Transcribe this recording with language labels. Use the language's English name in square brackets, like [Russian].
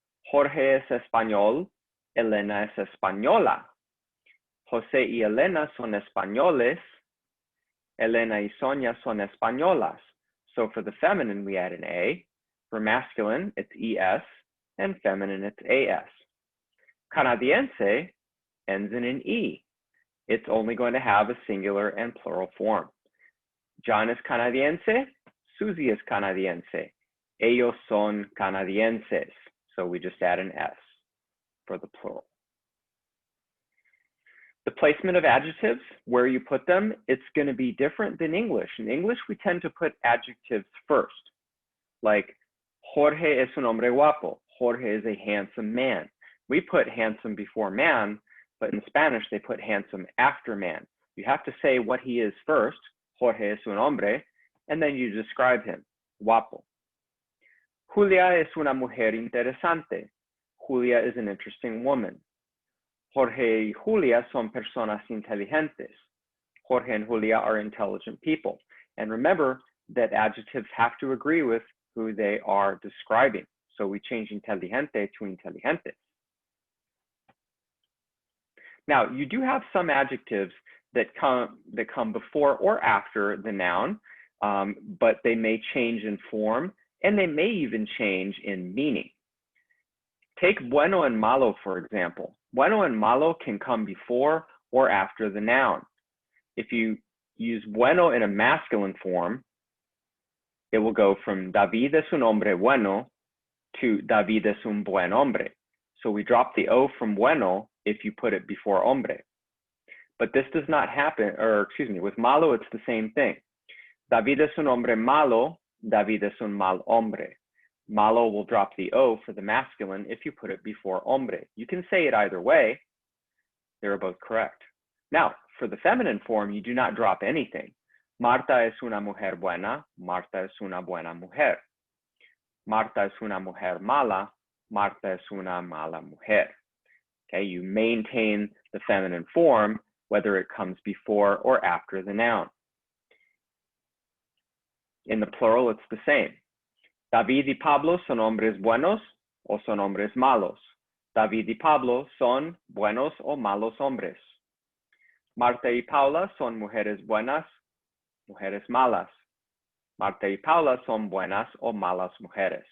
[Spanish] Jorge es español, Elena es española. José y Elena son españoles. Elena y Sonia son españolas. [English] So for the feminine, we add an A. For masculine, it's ES, and feminine, it's AS. Canadiense ends in an E. It's only going to have a singular and plural form. John is canadiense. Susie is canadiense. [Spanish] Ellos son canadienses. [English] So we just add an S for the plural. The placement of adjectives, where you put them, it's going to be different than English. In English, we tend to put adjectives first. [Spanish] Like, Jorge es un hombre guapo. [English] Jorge is a handsome man. We put handsome before man, but in Spanish, they put handsome after man. You have to say what he is first, [Spanish] Jorge es un hombre, [English] and then you describe him, guapo. [Spanish] Julia es una mujer interesante. [English] Julia is an interesting woman. [Spanish] Jorge y Julia son personas inteligentes. [English] Jorge and Julia are intelligent people. And remember that adjectives have to agree with who they are describing. So we change inteligente to inteligentes. Now, you do have some adjectives that come before or after the noun, but they may change in form, and they may even change in meaning. Take bueno and malo, for example. Bueno and malo can come before or after the noun. If you use bueno in a masculine form, it will go from [Spanish] David es un hombre bueno [English] to [Spanish] David es un buen hombre. [English] So we drop the O from bueno if you put it before hombre. But this does not happen, or excuse me, with malo, it's the same thing. [Spanish] David es un hombre malo, David es un mal hombre. [English] Malo will drop the O for the masculine if you put it before hombre. You can say it either way. They're both correct. Now, for the feminine form, you do not drop anything. [Spanish] Marta es una mujer buena, Marta es una buena mujer. Marta es una mujer mala, Marta es una mala mujer. [English] Okay, you maintain the feminine form, whether it comes before or after the noun. In the plural, it's the same. [Spanish] David y Pablo son hombres buenos o son hombres malos. David y Pablo son buenos o malos hombres. Marta y Paula son mujeres buenas, mujeres malas. Marta y Paula son buenas o malas mujeres.